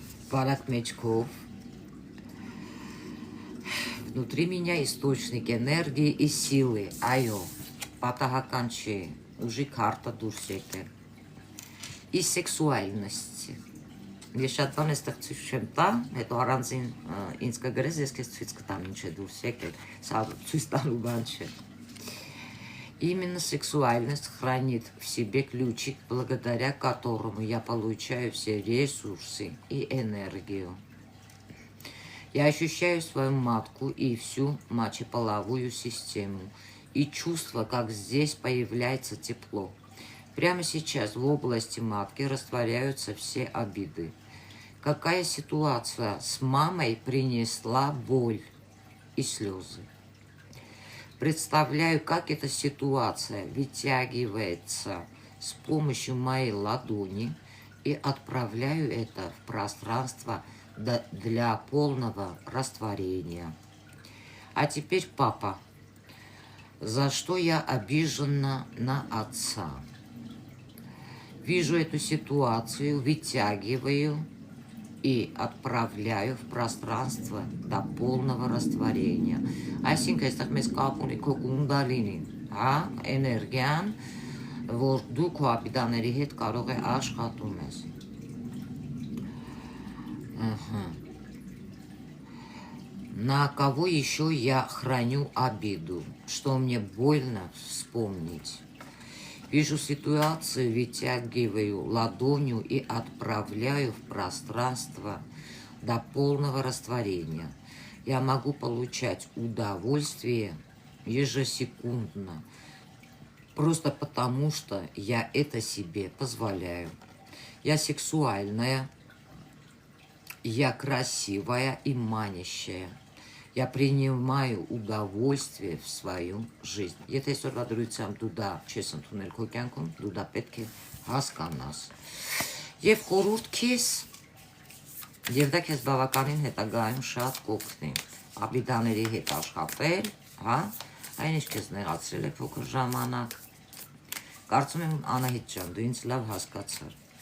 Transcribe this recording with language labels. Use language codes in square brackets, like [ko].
[hy] Բարակ մեջքով։ [ru] Внутри меня источник энергии и силы, [hy] այո, պատահական չի, ուժի քարտը դուրս եկել։ [ru] И сексуальности։ [hy] Ես շատ բան էստեղ ցույց չեմ տա, հետո առանձին ինձ կգրես, ես քեզ ցույց կտամ ինչ է դուրս եկել, սա ցույց տալու բան չէ։ [ru] Именно сексуальность хранит в себе ключик, благодаря которому я получаю все ресурсы и энергию. Я ощущаю свою матку и всю мочеполовую систему и чувство, как здесь появляется тепло. Прямо сейчас в области матки растворяются все обиды. Какая ситуация с мамой принесла боль и слезы? Представляю, как эта ситуация вытягивается с помощью моей ладони и отправляю это в пространство для полного растворения. А теперь, папа, за что я обижена на отца? Вижу эту ситуацию, вытягиваю и отправляю в пространство до полного растворения. [hy] Այսինքն այստեղ մեզ կապ ունի քո կունդալինին, հա, էներգիան, որ դու քո ապիդաների հետ կարող է աշխատում ես։ [ru] На кого еще я храню обиду, что мне больно вспомнить? Вижу ситуацию, вытягиваю ладонью и отправляю в пространство до полного растворения. Я могу получать удовольствие ежесекундно, просто потому что я это себе позволяю. Я сексуальная, я красивая и манящая. Я принимаю удовольствие в свою жизнь. [hy] Եթե այսօրվա դրությամբ դու դա չես ընդունել քո կյանքում, դու դա պետք է հասկանաս։ Եվ խորհուրդ քեզ, եւ դա քեզ բավականին հետագայում շատ կօգնի։ Ապիդաների հետ աշխատել, հա, այն ինչ քեզ նեղացրել է փոքր ժամանակ։ Կարծում եմ Անահիտ ջան, դու ինձ լավ հասկացար։